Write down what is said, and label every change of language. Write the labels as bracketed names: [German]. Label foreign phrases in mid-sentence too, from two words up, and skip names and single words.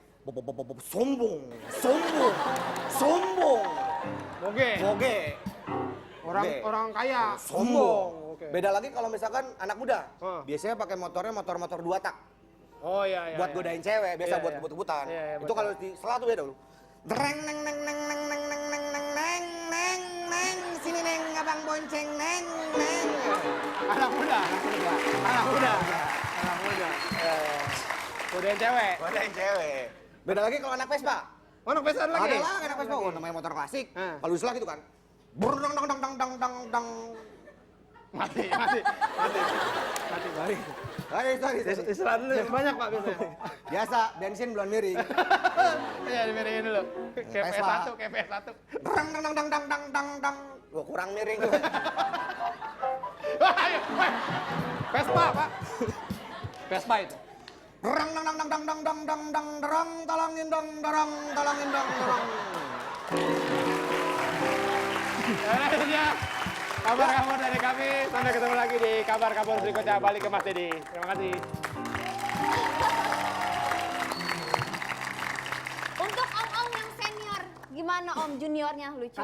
[Indonesian] Sombong, sombong, sombong. Moge. Moge. Orang Moge. orang kaya. Sombong. Oke. Beda lagi kalau misalkan anak muda. Hah. Biasanya pakai motornya motor-motor 2 tak. Oh iya iya. Buat iya. godain cewek, biasa Iya, buat iya. kebut-kebutan. Iya, iya, Itu betul. kalau di selat tuh beda lu. Dreng neng neng neng neng neng neng neng neng neng neng neng sini neng abang bonceng neng neng. Anak muda. Anak muda. Godain cewek. Godain cewek. Beda lagi kalau anak Vespa. Oh, anak Vespa lagi. Ada lah anak Vespa, oh, namanya motor klasik. Hah. Kalau di selat gitu kan. Brr dang dang dang dang dang dang dang. Mati. Balik. Sorry. Istilah dulu yang banyak Pak biasanya. Biasa, bensin belum miring. Iya, dimiringin dulu. Kayak Vespa. PS1, kayak PS1. Dang dang dang dang dang dang dang dang. Gua kurang miring tuh. Wah, ayo, weh. Vespa, Pak. Vespa itu. Rang dang dang dang dang dang dang dang dang derang talangin dang derang talangin dang derang. Ya, itu dia. Kabar-kabar dari kami. Sampai ketemu lagi di kabar-kabar berikutnya. Balik ke Mas Dedi. Terima kasih. Untuk om-om yang senior, gimana om juniornya lucu